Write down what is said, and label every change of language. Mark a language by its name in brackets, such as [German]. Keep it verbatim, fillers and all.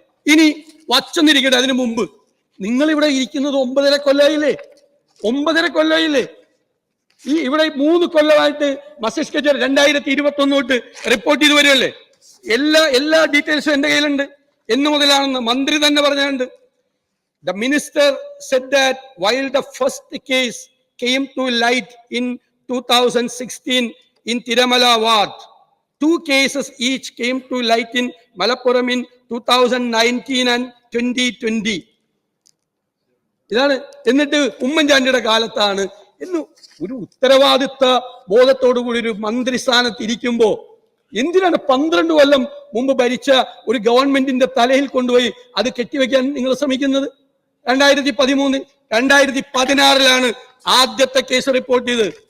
[Malayalam] ഇനി വച്ചൊന്നിരിക്കട്ടെ. അതിനു മുമ്പ് നിങ്ങൾ ഇവിടെ ഇരിക്കുന്നത് ഒമ്പതര കൊല്ലായില്ലേ? ഒമ്പതര കൊല്ലായില്ലേ? ഈ ഇവിടെ മൂന്ന് കൊല്ലമായിട്ട് മസ്തിഷ്ക ജ്വരം രണ്ടായിരത്തി ഇരുപത്തി ഒന്ന് തൊട്ട് റിപ്പോർട്ട് ചെയ്ത് വരുമല്ലേ? എല്ലാ എല്ലാ ഡീറ്റെയിൽസും എന്റെ കയ്യിലുണ്ട്. എന്നു മുതലാണെന്ന് മന്ത്രി തന്നെ പറഞ്ഞിട്ടുണ്ട്. [English] The minister said that while the first case came to light in two thousand sixteen in Tirumala ward, two cases each came to light in Malappuram in two thousand nineteen and twenty twenty. [Malayalam] ഇതാണ് എന്നിട്ട് ഉമ്മൻചാണ്ടിയുടെ കാലത്താണ്. എന്ന് ഒരു ഉത്തരവാദിത്ത ബോധത്തോടു കൂടി ഒരു മന്ത്രിസ്ഥാനത്ത് ഇരിക്കുമ്പോ എന്തിനാണ് പന്ത്രണ്ട് കൊല്ലം മുമ്പ് ഭരിച്ച ഒരു ഗവൺമെന്റിന്റെ തലയിൽ കൊണ്ടുപോയി അത് കെട്ടിവെക്കാൻ നിങ്ങൾ ശ്രമിക്കുന്നത്? രണ്ടായിരത്തി പതിമൂന്ന് രണ്ടായിരത്തി പതിനാറിലാണ് ആദ്യത്തെ കേസ് റിപ്പോർട്ട് ചെയ്ത്.